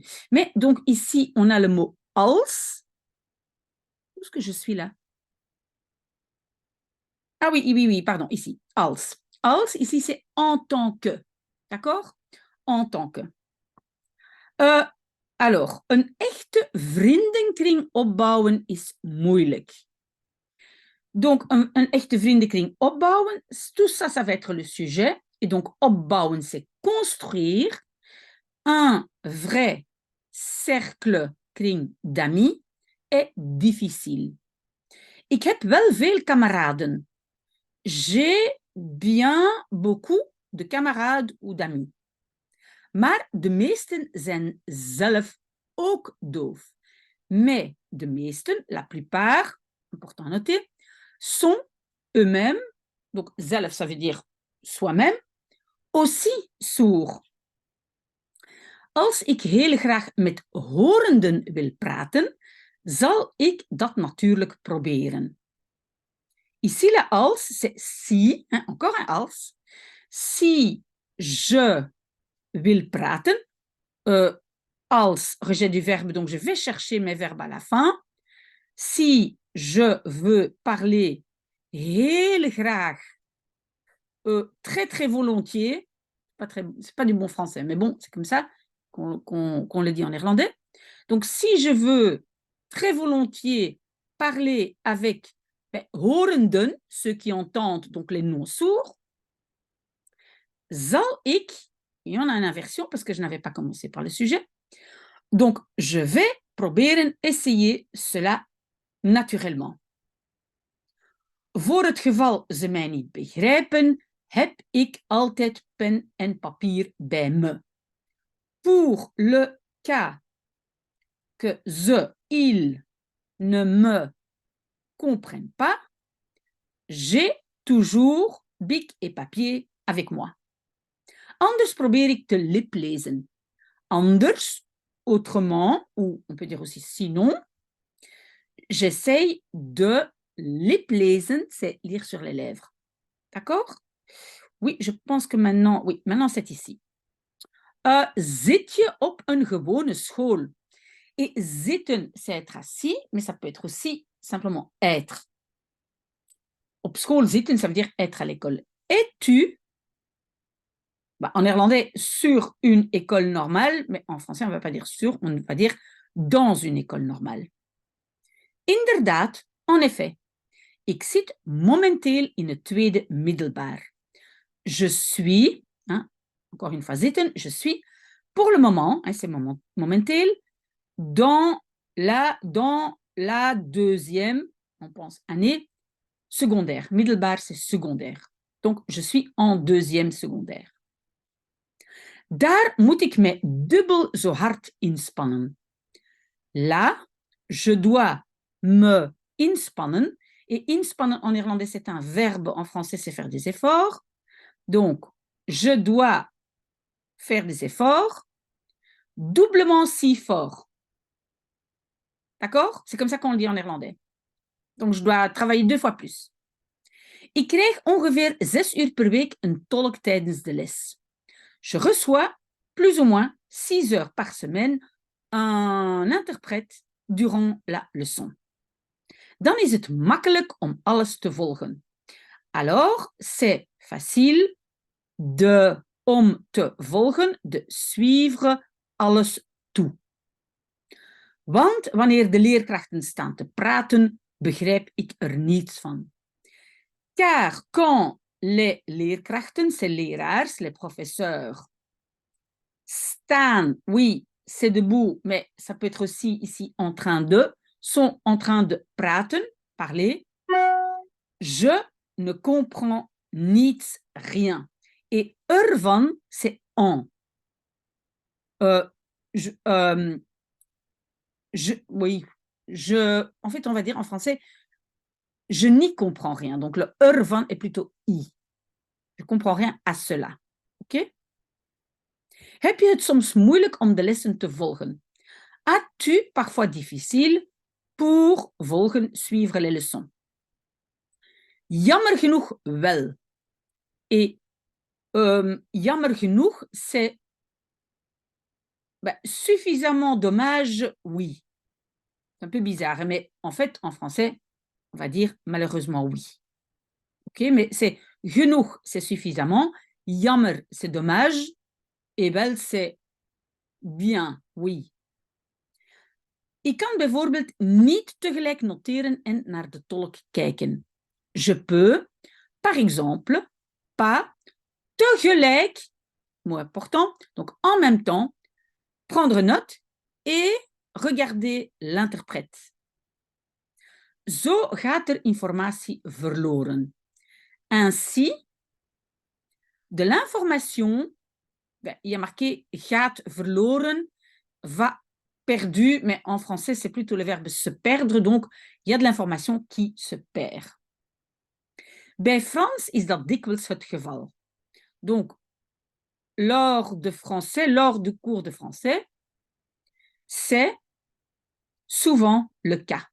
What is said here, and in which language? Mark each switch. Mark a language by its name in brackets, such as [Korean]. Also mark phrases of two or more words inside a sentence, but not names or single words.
[French] Mais donc ici, on a le mot als. Où est-ce que je suis là? Ah oui, oui, oui, pardon, ici, als. Als, ici, c'est en tant que. D'accord? En tant que. Alors, [Dutch] een echte vriendenkring opbouwen is moeilijk. Donc, een echte vriendenkring opbouwen, [French] tout ça, ça va être le sujet. Et donc, opbouwen, c'est construire un vrai cercle kring d'amis est difficile. [Dutch] Ik heb wel veel kameraden. [French] J'ai bien beaucoup de camarades ou d'amis. [Dutch] Maar de meesten zijn zelf ook doof. [French] Mais [Dutch] de meesten, [French] la plupart, important à noter, sont eux-mêmes, donc zelf, ça veut dire soi-même, aussi sourds. [Dutch] Als ik heel graag met horenden wil praten, zal ik dat natuurlijk proberen. [French] Ici, la als, c'est si, hein, encore un als. Si je [Dutch] wil praten, als, [French] rejet du verbe, donc je vais chercher mes verbes à la fin. Si je veux parler heel graag, très très volontiers, c'est pas du bon français, mais bon, c'est comme ça qu'on le dit en néerlandais. Donc, si je veux très volontiers parler avec horenden, ceux qui entendent, donc les non-sourds, [Dutch] zal ik, [French] et on a une inversion parce que je n'avais pas commencé par le sujet, donc je vais proberen, essayer cela naturellement. [Dutch] Voor het geval ze mij niet begrijpen, heb ik altijd pen en papier bij me. [French] Pour le cas que ze, il ne me comprennent pas, j'ai toujours bic et papier avec moi. [Dutch] Anders probeer ik te liplezen. Anders, [French] autrement, ou on peut dire aussi sinon, j'essaye de liplezen, c'est lire sur les lèvres. D'accord? Oui, je pense que maintenant, oui, maintenant c'est ici. [Dutch] Zit je op een gewone school? [French] Et zitten, c'est être assis, mais ça peut être aussi simplement être. [Dutch] Op school zitten, [French] ça veut dire être à l'école. Es-tu, en néerlandais, sur une école normale, mais en français, on ne va pas dire sur, on va dire dans une école normale. Inderdaad, en effet. [Dutch] Ik zit momenteel in het tweede middelbaar. [French] Je suis, encore une fois zitten, je suis, pour le moment, c'est momenteel, dans la deuxième, on pense, année secondaire. Middelbaar, c'est secondaire. Donc, je suis en deuxième secondaire. [Dutch] Daar moet ik me dubbel zo hard inspannen. [French] Là, je dois me inspannen. Et inspannen en néerlandais, c'est un verbe. En français, c'est faire des efforts. Donc, je dois faire des efforts doublement si fort. D'accord? C'est comme ça qu'on le dit en néerlandais. Donc, je dois travailler 2 fois plus. [Dutch] Ik krijg ongeveer 6 uur per week een tolk tijdens de les. [French] Je reçois plus ou moins 6 heures par semaine un interprète durant la leçon. [Dutch] Dan is het makkelijk om alles te volgen. [French] Alors, c'est facile [Dutch] om te volgen, [French] de suivre [Dutch] alles toe. Want wanneer de leerkrachten staan te praten, begrijp ik er niets van. [French] Car quand les leerkrachten, ces leraars, les professeurs, staan, oui, c'est debout, mais ça peut être aussi ici en train de, sont en train de praten, parler, je ne comprends niets, rien. Et ervan, c'est en. En fait, on va dire en français, je n'y comprends rien. Donc, le ervan est plutôt i. Je ne comprends rien à cela. OK? [Dutch] Heb je het soms moeilijk om de lessen te volgen? [French] As-tu parfois difficile pour volgen, suivre les leçons? [Dutch] Jammer genoeg wel. Et jammer genoeg, [French] c'est suffisamment dommage, oui. C'est un peu bizarre, mais en fait, en français, on va dire malheureusement oui. OK, mais c'est genoeg, c'est suffisamment. Jammer, c'est dommage. Et wel, c'est bien, oui. [Dutch] Ik kan bijvoorbeeld niet tegelijk noteren en naar de tolk kijken. [French] Je peux, par exemple, pas tegelijk, mot important, donc en même temps, prendre note et regarder l'interprète. [Dutch] Zo gaat er informatie verloren. [French] Ainsi, de l'information, il y a marqué [Dutch] gaat verloren, [French] va perdu, mais en français, c'est plutôt le verbe se perdre, donc il y a de l'information qui se perd. [Dutch] Bij Frans is dat dikwijls het geval. [French] Donc, lors du cours de français, c'est souvent le cas.